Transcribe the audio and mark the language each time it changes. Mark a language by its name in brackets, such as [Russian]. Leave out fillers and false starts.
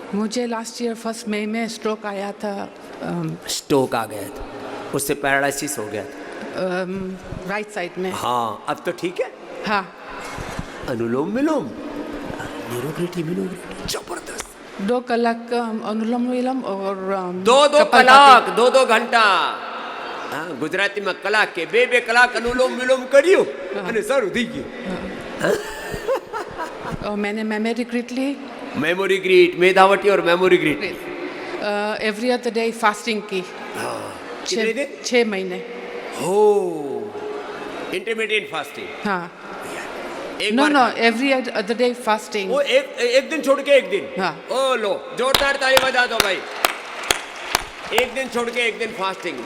[Hindi] मुझे last year 1 मई में stroke आया था। स्ट्रोक आ गया था, उससे पैरालिसिस हो गया था राइट साइड में। हाँ, अब तो ठीक है। हाँ, अनुलोम विलोम, न्यूरोग्रेटी, जबरदस्त। 2 कलाक अनुलोम विलोम और 2 कपालभाती। [Gujarati] કલાક 2 ઘંટા હા ગુજરાતીમાં કલાક કે 2 કલાક અનુલોમ વિલોમ કર્યું અને સારું થઈ ગયું. [Hindi] और मैंने मेमोरी ग्रिड ली, મેમોરી ગ્રીટ મેધાવટી और memory greet every other day fasting की कितने दिन? 6 महीने। हो इंटरमीडिएट फास्टिंग हाँ, एक [English] no [Hindi] बार [English] No, खा- every other day fasting. [Hindi] वो एक दिन छोड़ के एक दिन. हाँ। ओ लो जोरदार ताली बजा दो भाई. एक दिन छोड़ के एक दिन फास्टिंग.